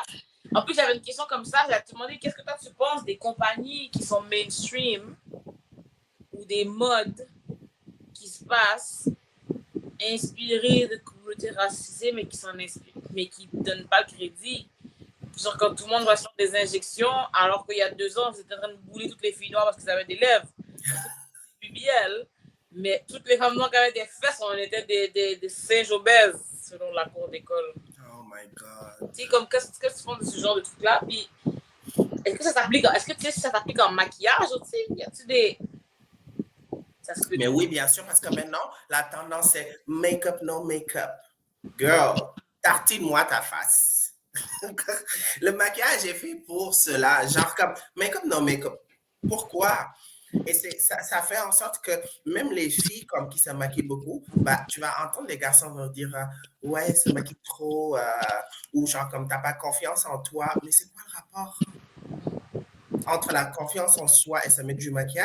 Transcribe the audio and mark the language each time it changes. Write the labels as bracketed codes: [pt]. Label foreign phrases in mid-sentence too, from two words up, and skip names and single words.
[fr] En plus, j'avais une question comme ça. J'allais te demander qu'est-ce que toi tu penses des compagnies qui sont mainstream ou des modes qui se passent inspirées de communautés racisées, mais qui ne donnent pas le crédit. Genre, quand tout le monde va sur des injections, alors qu'il y a 2 ans, ils étaient en train de bouler toutes les filles noires parce qu'elles avaient des lèvres. BBL. Mais toutes les femmes noires qui avaient des fesses, on était des singes obèses, selon la cour d'école. [en] Oh my God. [fr] Tu sais, comme, qu'est-ce que tu penses de ce genre de truc-là? Puis, est-ce que ça s'applique en maquillage aussi? Y a-tu des... Mais oui, bien sûr, parce que maintenant, la tendance, c'est [en] make-up, no make-up. [fr] Girl, tartine-moi ta face. Le maquillage est fait pour cela. Genre comme [en] make-up, no make-up. [fr] Pourquoi? Et ça fait en sorte que même les filles comme qui se maquillent beaucoup, bah, tu vas entendre les garçons vont dire ouais, se maquille trop, ou genre comme t'as pas confiance en toi. Mais c'est quoi le rapport entre la confiance en soi et se mettre du maquillage?